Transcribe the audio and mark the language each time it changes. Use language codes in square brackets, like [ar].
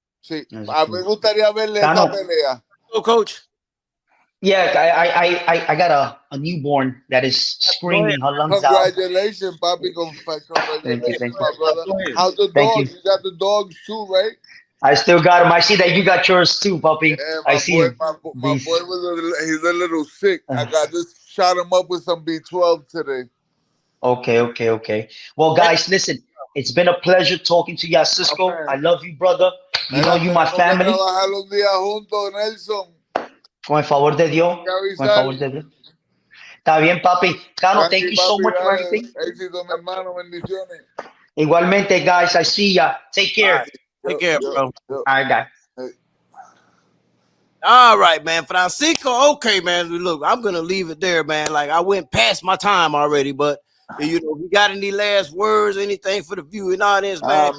[es] Sí, a mí me gustaría verle esa pelea. [en] Oh, coach. Yeah, I got a newborn that is screaming her lungs out. Congratulations, Bobby. Congratulations, my brother. How's the Thank dogs? you. You got the dogs too, right? I still got him. I see that you got yours too, puppy. Yeah, I see him. My boy he's a little sick. I just shot him up with some B12 today. Okay. Well, guys, listen. It's been a pleasure talking to you, Cisco. Okay. I love you, brother. You know you my family. [es] Trabajar los días juntos, Nelson. Con el favor de Dios. Con el favor de Dios. Está bien, papi. [en] Cano, thank you so much for everything. [es] Éxito, mi hermano. Bendiciones. Igualmente, [en] guys. I see ya. Take care. Right. Take care, bro. All right, guys. All right, man. Francisco, okay, man. Look, I'm gonna leave it there, man. Like I went past my time already, but you got any last words, anything for the viewing audience, man?